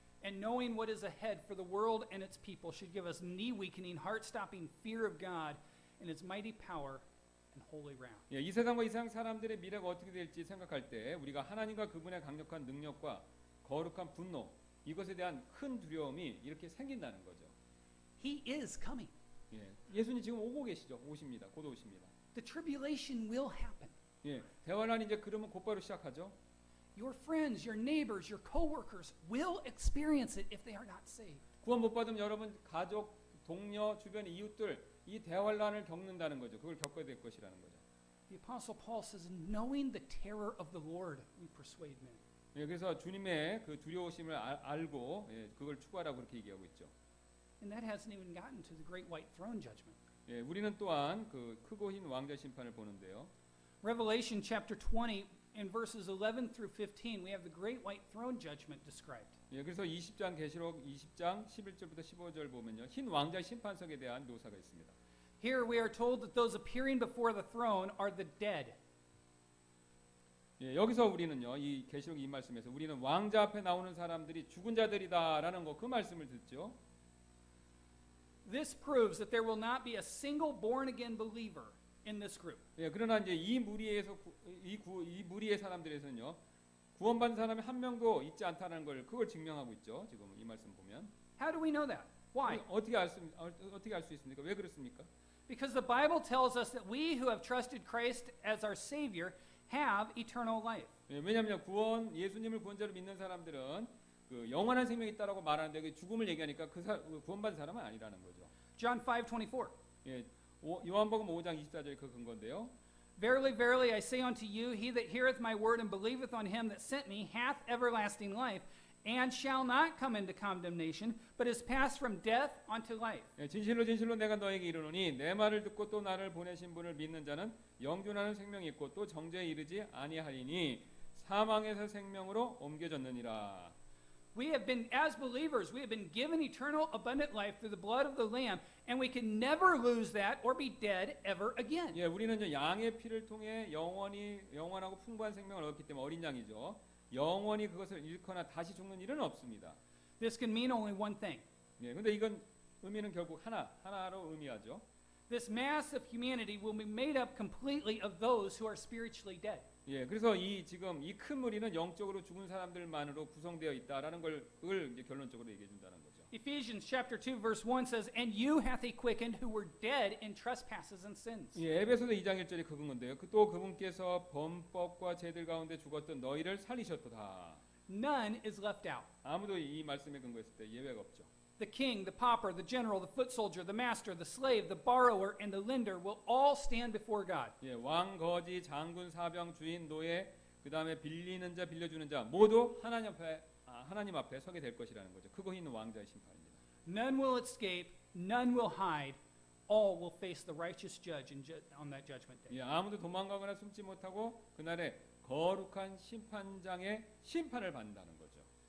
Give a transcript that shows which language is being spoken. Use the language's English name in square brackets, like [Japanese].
[English] And knowing what is ahead for the world and its people should give us knee-weakening, heart-stopping fear of God and His mighty power and holy wrath. [Korean] 예, 이 세상과 이 세상 사람들의 미래가 어떻게 될지 생각할 때 우리가 하나님과 그분의 강력한 능력과 거룩한 분노 이것에 대한 큰 두려움이 이렇게 생긴다는 거죠. [English] He is coming. [Korean] 예, 예수님 지금 오고 계시죠. 오십니다. 곧 오십니다. [English] The tribulation will happen. [Korean] 예, 대환란이 이제 그러면 곧바로 시작하죠. [English] Your friends, your neighbors, your coworkers will experience it if they are not saved. [Korean] 구원 못 받으면 여러분 가족, 동료, 주변 이웃들 이 대환란을 겪는다는 거죠. 그걸 겪어야 될 것이라는 거죠. [English] The Apostle Paul says, knowing the terror of the Lord, we persuade men. [Korean] 예, 그래서 주님의 그 두려우심을 알고 예, 그걸 추구하라고 그렇게 얘기하고 있죠. [English] And that hasn't even gotten to the great white throne judgment. [Korean] 예, 우리는 또한 그 크고 흰 왕자 심판을 보는데요. [English] Revelation chapter 20 in verses 11 through 15, we have the great white throne judgment described. [Korean] 예, 그래서 20장 계시록 20장 11절부터 15절 보면요. 흰 왕자 심판석에 대한 묘사가 있습니다. [English] Here we are told that those appearing before the throne are the dead. [Korean] 예, 여기서 우리는요. 이 계시록 이 말씀에서 우리는 왕자 앞에 나오는 사람들이 죽은 자들이다라는 거 그 말씀을 듣죠. [English] This proves that there will not be a single born again believer in this group. [Korean] 예, 그러나 이제 이 무리에서 이 무리의 사람들에서는요. 구원받은 사람이 한 명도 있지 않다는 걸 그걸 증명하고 있죠. 지금 이 말씀 보면. [English] How do we know that? Why? [Korean] 어떻게 알 수 있습니까? 왜 그렇습니까? [English] Because the Bible tells us that we who have trusted Christ as our Savior have eternal life. [Korean] 예, 왜냐하면 예수님을 구원자로 믿는 사람들은 그 영원한 생명이 있다라고 말하는데 그 죽음을 얘기하니까 그 구원받은 사람은 아니라는 거죠. [English] John 5:24. [Korean] 예, 요한복음 5장 24절 그 근거인데요. [English] Verily, verily, I say unto you, he that heareth my word and believeth on him that sent me hath everlasting life, and shall not come into condemnation, but is passed from death unto life. [Korean] 예, 진실로 진실로 내가 너에게 이르노니 내 말을 듣고 또 나를 보내신 분을 믿는 자는 영존하는 생명이 있고 또 정죄에 이르지 아니하리니 사망에서 생명으로 옮겨졌느니라. [English] We have been, as believers, we have been given eternal abundant life through the blood of the Lamb, and we can never lose that or be dead ever again. [Korean] 예, 우리는 이제 양의 피를 통해 영원하고 풍부한 생명을 얻기 때문에 어린 양이죠. 영원히 그것을 잃거나 다시 죽는 일은 없습니다. [English] This can mean only one thing. [Korean] 예, 근데 이건 의미는 결국 하나로 의미하죠. [English] This mass of humanity will be made up completely of those who are spiritually dead. [Korean] 예, 그래서 지금 이 큰 무리는 영적으로 죽은 사람들만으로 구성되어 있다라는 그걸 이제 결론적으로 얘기해 준다는 거죠. [English] Ephesians chapter 2 verse 1 says, And you hath he quickened who were dead in trespasses and sins. [Korean] 예, 에베소서 2장 1절이 그건데요. 또 그분께서 범법과 죄들 가운데 죽었던 너희를 살리셨도다. [English] None is left out. [Korean] 아무도 이 말씀에 근거했을 때 예외가 없죠. [English] The king, the pauper, the general, the foot soldier, the master, the slave, the borrower, and the lender will all stand before God. [Korean] 예, 왕, 거지, 장군, 사병, 주인, 노예, 그 다음에 빌리는 자, 빌려주는 자 모두 하나님 앞에 서게 될 것이라는 거죠. 크고 흰 왕자의 심판입니다. [English] None will escape, none will hide, all will face the righteous judge on that judgment day. [Korean] 예, 아무도 도망가거나 숨지 못하고 그날에 거룩한 심판장의 심판을 받는다는 거죠.